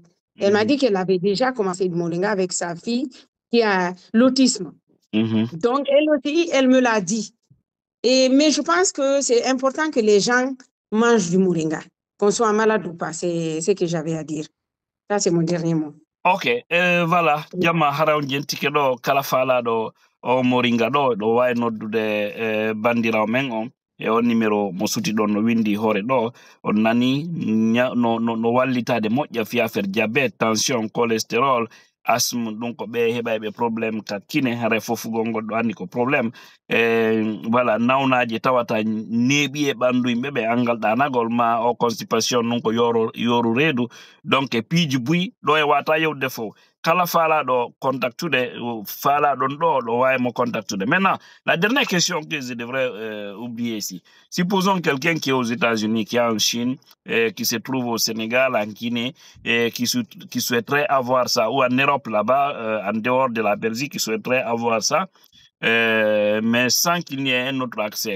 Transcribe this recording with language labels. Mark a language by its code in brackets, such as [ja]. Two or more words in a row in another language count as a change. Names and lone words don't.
[fr] Elle m'a dit qu'elle avait déjà commencé du moringa avec sa fille qui a l'autisme. Donc, elle aussi, elle me l'a dit. Mais je pense que c'est important que les gens mangent du moringa, qu'on soit malade ou pas. C'est ce que j'avais à dire. Ça, c'est mon dernier mot. Ok, voilà, [ff] jamma haraw jentike ɗo kala faalaɗo o moringa ɗo wawi noddude bandirawo men on e on numéro mo suti ɗon no windi hoore ɗo on nani no wallitade moƴƴa fi [fr] affaire diabète, tension, cholestérol, asthme, [ff] ɗum ko ɓe heɓayɓe probléme kakkine hara fofugol ngol ɗo andi ko probléme voilà nawnaji tawata neeɓi e ɓandu yimɓe ɓe angal ɗanagol ma o constipation ɗum ko yoru reedu donc e piiji buyi ɗo e wata yewde fof kala faalaɗo contactude faalaɗon ɗo wawi mo contactude. [fr] Maintenant, la dernière question que je devrais oublier ici, supposons quelqu'un qui est aux États-Unis, qui est en Chine, qui se trouve au Sénégal, en Guinée, et qui souhaiterait avoir ça, ou en Europe là-bas, en dehors de la Belgique, qui souhaiterait avoir ça, mais sans qu'il n'y ait un autre accès.